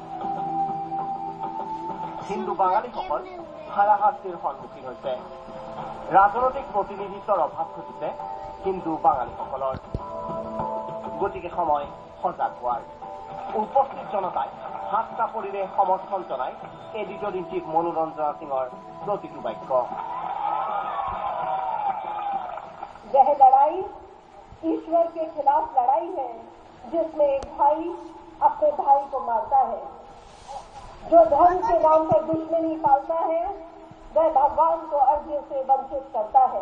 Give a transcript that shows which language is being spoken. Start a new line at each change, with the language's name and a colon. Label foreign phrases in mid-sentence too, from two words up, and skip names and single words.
Assamese: হিন্দু বাঙালীসকল হাৰাশাস্তিৰ সন্মুখীন হৈছে। ৰাজনৈতিক প্ৰতিনিধিত্বৰ অভাৱ ঘটিছে হিন্দু বাঙালীসকলৰ। গতিকে সময় সজাগ হোৱাৰ। উপস্থিত জনতাই হাত চাপৰিৰে সমৰ্থন জনাই
English: editor in chief
Assamese: মনোৰঞ্জনা সিঙৰ প্ৰতিটো বাক্য।
Hindi: यह लड़ाई ईश्वर के खिलाफ लड़ाई है जिसमें एक भाई अपने भाई को मारता है। जो धर्म के नाम पर दुश्मनी पालता है वह भगवान को अर्घ्य से वंचित करता है।